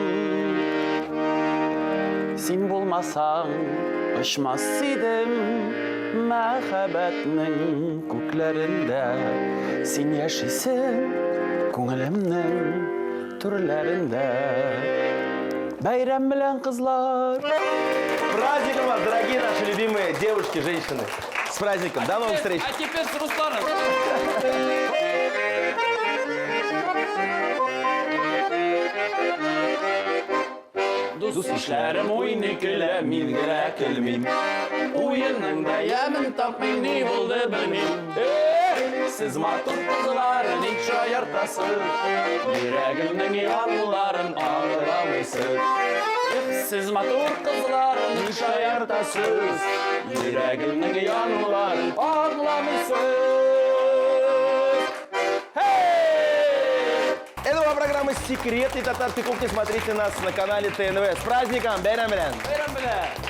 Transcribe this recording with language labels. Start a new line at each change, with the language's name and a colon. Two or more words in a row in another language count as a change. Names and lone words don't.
Tatar: Син булмасаң, очмас идем мәхәббәтнең күкләрендә. Син яшисең күңелемнең төрләрендә. Бәйрәм белән кызлар.
Russian: Праздником вас, дорогие наши любимые девушки, женщины. С праздником. До новых встреч. А теперь с Русланом.
Tatar: Дус эшләрем уйный көлә, мин генә көлмим. Уенның да ямын тапмый, ни булды белмим. Сез матур кызлар, ник шаяртасыз? Йөрәгемнең янларын аңламыйсыз. Сез матур кызлар, ник шаяртасыз? Йөрәгемнең янларын аңламыйсыз.
Russian: Это была программа «Секретный татарской кухни». Смотрите нас на канале ТНВ. С праздником!
Tatar: Бәйрәм белән! Бәйрәм белән!